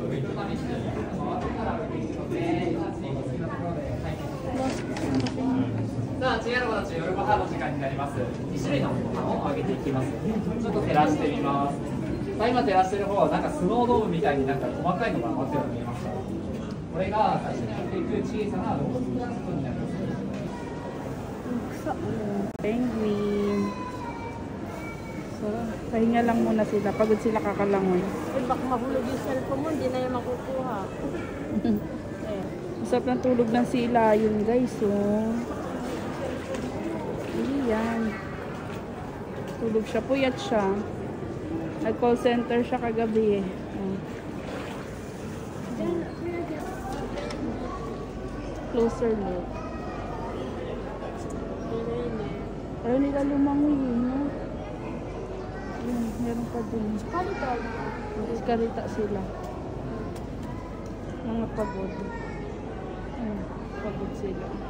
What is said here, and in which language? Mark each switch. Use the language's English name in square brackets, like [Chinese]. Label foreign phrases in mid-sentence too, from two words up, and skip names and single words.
[Japanese] さあ、次の子たち夜ご飯の時間になります。2種類のご飯をあげていきます。ちょっと照らしてみます。さあ、今照らしてる方はなんかスノードームみたいになんか細かいのが余ってるの見えますか？これが最初にやっていく小さな動物プランクトンになります。 [Filipino] Penguin. So, pahinga lang muna sila. Pagod sila kakalangoy. Eh, baka mahulog yung cellphone mo, hindi na yung makukuha. Masarap ng tulog ng sila yun guys. Oh. Ayan. Tulog siya. Puyat siya. Nag-call center siya kagabi eh. [English] Oh. Closer look. [Filipino] Ayaw nila lumangoy eh, no? Ayan, meron pa din. Karita sila. Mga pagod. Ayan, pagod sila.